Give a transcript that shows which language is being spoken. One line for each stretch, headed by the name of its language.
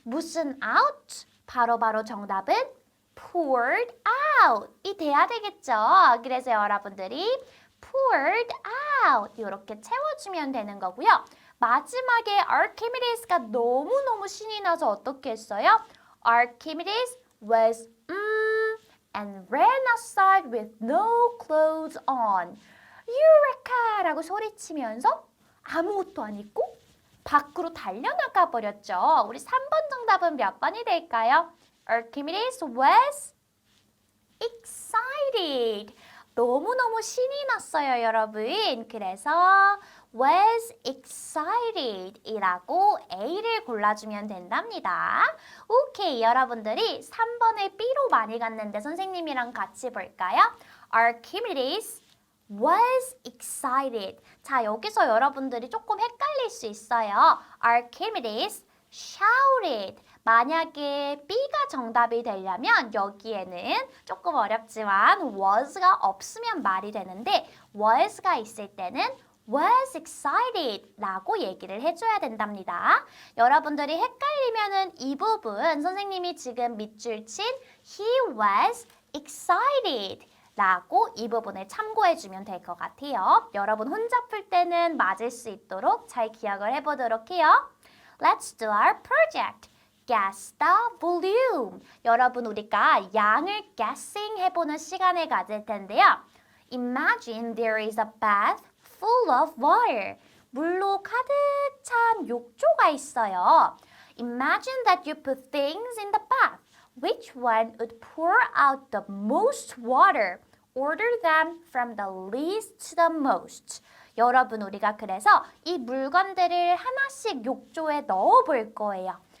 Korean: 무슨 out? 바로 정답은
English: poured out.
Korean: 이 돼야 되겠죠. 그래서 여러분들이
English: poured out
Korean: 이렇게 채워주면 되는 거고요. 마지막에 Archimedes가 너무너무 신이 나서 어떻게 했어요?
English: Archimedes was and ran outside with no clothes on.
Korean: Eureka! 라고 소리치면서 아무것도 안 입고 밖으로 달려나가 버렸죠. 우리 3번 정답은 몇 번이 될까요?
English: Archimedes was excited.
Korean: 너무너무 신이 났어요, 여러분. 그래서
English: was excited
Korean: 이라고 A를 골라주면 된답니다. 오케이, 여러분들이 3번을 B로 많이 갔는데 선생님이랑 같이 볼까요?
English: Archimedes was excited.
Korean: 자, 여기서 여러분들이 조금 헷갈릴 수 있어요.
English: Archimedes shouted.
Korean: 만약에 B가 정답이 되려면 여기에는 조금 어렵지만 was가 없으면 말이 되는데 was가 있을 때는
English: was excited
Korean: 라고 얘기를 해줘야 된답니다. 여러분들이 헷갈리면은 이 부분 선생님이 지금 밑줄 친
English: he was excited
Korean: 라고 이 부분을 참고해주면 될 것 같아요. 여러분 혼자 풀 때는 맞을 수 있도록 잘 기억을 해보도록 해요.
English: Let's do our project. Guess the volume.
Korean: 여러분 우리가 양을 guessing 해보는 시간을 가질 텐데요.
English: Imagine there is a bath full of water.
Korean: 물로 가득 찬 욕조가 있어요.
English: Imagine that you put things in the bath. Which one would pour out the most water? Order them from the least to the most.
Korean: 여러분 우리가 그래서 이 물건들을 하나씩 욕조에 넣어 볼 거예요.